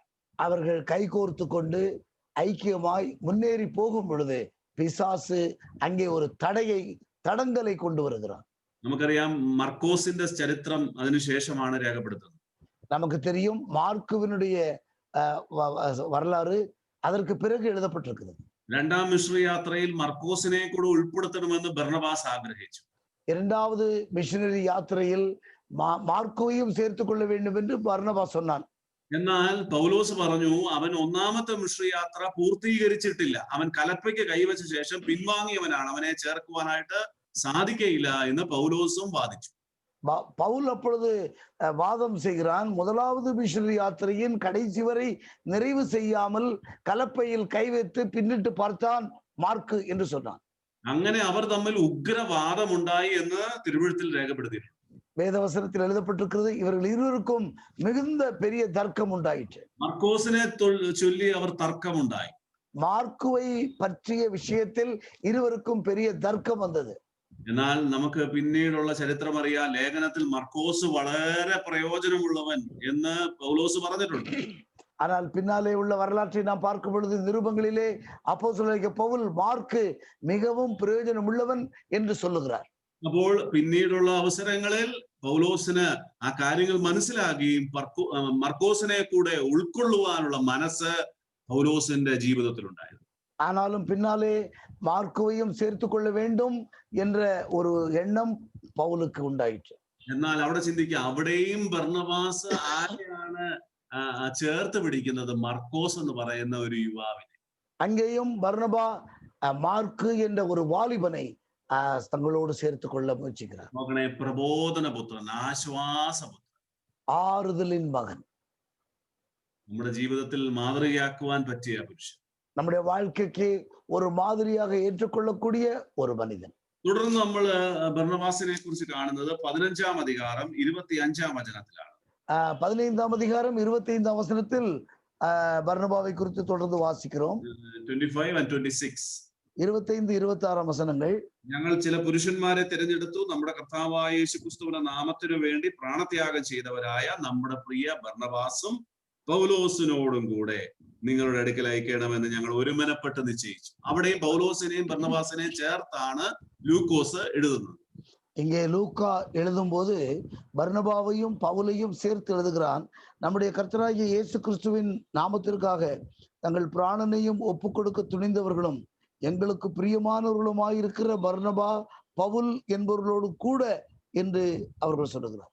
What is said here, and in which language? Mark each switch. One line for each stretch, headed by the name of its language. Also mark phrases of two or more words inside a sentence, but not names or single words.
Tamil: அவர்கள் கை கோர்த்து கொண்டு ஐக்கியமாய் முன்னேறி போகும் பொழுது பிசாசு அங்கே ஒரு தடங்கலை கொண்டு வருகிறான்.
Malayalam: നമുക്കറിയാം മർക്കോസിന്റെ ചരിത്രം അതിനുശേഷമാണ് രേഖപ്പെടുത്തുന്നത്.
Tamil: நமக்கு தெரியும் மார்க்குவினுடைய வரலாறு அதற்கு பிறகு எழுதப்பட்டிருக்கிறது.
Malayalam: രണ്ടാം മിഷണറി യാത്രയിൽ മർക്കോസിനെ കൂടെ ഉൾപ്പെടുത്തണമെന്ന് ബർന്നബാസ് ആഗ്രഹിച്ചു.
Tamil: இரண்டாவது மிஷனரி யாத்திரையில் மார்க்கோவையும் சேர்த்துக் கொள்ள வேண்டும் என்று பர்னபாஸ் சொன்னான்.
Malayalam: എന്നാൽ പൗലോസ് പറഞ്ഞു അവൻ ഒന്നാമത്തെ മിഷണറി യാത്ര പൂർത്തീകരിച്ചിട്ടില്ല, അവൻ കലപ്പയ്ക്ക് കൈവച്ച ശേഷം പിൻവാങ്ങിയവനാണ്, അവനെ ചേർക്കുവാനായിട്ട് സാധിക്കയില്ല എന്ന് പൗലോസും വാദിച്ചു.
Tamil: பவுல் அப்பொழுது வாதம் செய்கிறான், முதலாவது மிஷனரி யாத்திரையின் கடைசி வரை நிறைவு செய்யாமல் கலப்பையில் கை வைத்து பின்னிட்டு பார்த்தான் மார்க்கு என்று சொன்னான்.
Malayalam: അങ്ങനെ അവർ തമ്മിൽ ഉഗ്രവാദമുണ്ടായി എന്ന് തിരുവെഴുത്തിൽ രേഖപ്പെടുത്തിയിട്ടുണ്ട്.
Tamil: வேதவசனத்தில் எழுதப்பட்டிருக்கிறது, இவர்கள் இருவருக்கும் மிகுந்த பெரிய தர்க்கம் உண்டாயிற்று.
Malayalam: മർക്കോസിനെ ചൊല്ലി അവർ തർക്കമുണ്ടായി.
Tamil: மார்க்குவை பற்றிய விஷயத்தில் இருவருக்கும் பெரிய தர்க்கம் வந்தது.
Malayalam: എന്നാൽ നമുക്ക് പിന്നീടുള്ള ചരിത്രം അറിയാം. ലേഖനത്തിൽ മർക്കോസ് വളരെ പ്രയോജനമുള്ളവൻ എന്ന് പൗലോസ് പറഞ്ഞിട്ടുണ്ട്.
Tamil: ஆனால் பின்னாலே உள்ள வரலாற்றை நாம் பார்க்கும் பொழுது நிருபங்களிலே அப்போஸ்தலனாகிய பவுல் மார்க்கு மிகவும் பிரயோஜனம் உள்ளவன் என்று சொல்லுகிறார்.
Malayalam: അപ്പോൾ പിന്നീടുള്ള അവസരങ്ങളിൽ പൗലോസിന് ആ കാര്യങ്ങൾ മനസ്സിലാക്കുകയും മർക്കോസിനെ കൂടെ ഉൾക്കൊള്ളുവാനുള്ള മനസ്സ് പൗലോസിന്റെ ജീവിതത്തിലുണ്ടായിരുന്നു.
Tamil: ஆனாலும் பின்னாலே மார்க்குவையும் சேர்த்துக் கொள்ள வேண்டும் என்ற ஒரு எண்ணம் பவுலுக்கு உண்டாயிற்று.
Malayalam: എന്നാൽ അവിടെ ചിന്തിക്കുക, അവിടെയും ബർന്നബാസ് ആരെയാണ് ചേർത്ത് പിടിക്കുന്നത്? മർക്കോസ് എന്ന് പറയുന്ന ഒരു യുവാവിനെ.
Tamil: அங்கேயும் பர்னபா மார்க்கு என்ற ஒரு வாலிபனை தங்களோடு சேர்த்துக் கொள்ள முயற்சிக்கிறார்.
Malayalam: നോക്കണേ, പ്രബോധനപുത്രൻ, ആശ്വാസപുത്രൻ,
Tamil: ஆறுதலின் மகன்,
Malayalam: നമ്മുടെ ജീവിതത്തിൽ മാതൃകയാക്കുവാൻ പറ്റിയ പുരുഷൻ,
Tamil: நம்முடைய வாழ்க்கைக்கு ஒரு மாதிரியாக ஏற்றுக்கொள்ளக்கூடிய ஒரு மனிதன்.
Malayalam: തുടർന്ന് നമ്മൾ ബർന്നബാസിനെ കുറിച്ച് കാണുന്നത് 15-ാം അധികാരം 25-ാം വചനത്തിലാണ്.
Tamil: 15-ാം அதிகாரம் 25-ാം വചനത്തിൽ பர்னபாவை குறித்து தொடர்ந்து வாசிக்கிறோம்.
English: 25 and 26.
Malayalam: 25-26 വചനങ്ങൾ. ഞങ്ങൾ ചില പുരുഷന്മാരെ തിരഞ്ഞെടുത്തു, നമ്മുടെ കർത്താവായ യേശുക്രിസ്തുവിന്റെ നാമത്തിനു വേണ്ടി പ്രാണത്യാഗം ചെയ്തവരായ നമ്മുടെ പ്രിയ ബർന്നബാസും പൗലോസിനോടും കൂടെ നിങ്ങളുടെ അടുക്കൽ അയക്കണമെന്ന് ഞങ്ങൾ ഒരുമനപ്പെട്ട് നിശ്ചയിച്ചു. അവിടെയും പൗലോസിനെയും ബർന്നബാസിനെയും ചേർത്താണ് ലൂക്കോസ് എഴുതുന്നത്.
Tamil: இங்கே லூக்கா எழுதும் போது பர்னபாவையும் பவுலையும் சேர்த்து எழுதுகிறான். நம்முடைய கர்த்தராகிய இயேசு கிறிஸ்துவின் நாமத்திற்காக தங்கள் பிராணனையும் ஒப்பு கொடுக்க துணிந்தவர்களும் எங்களுக்கு பிரியமானவர்களுமாயிருக்கிற பர்னபா பவுல் என்பவர்களோடு கூட என்று அவர்கள் சொல்லுகிறார்.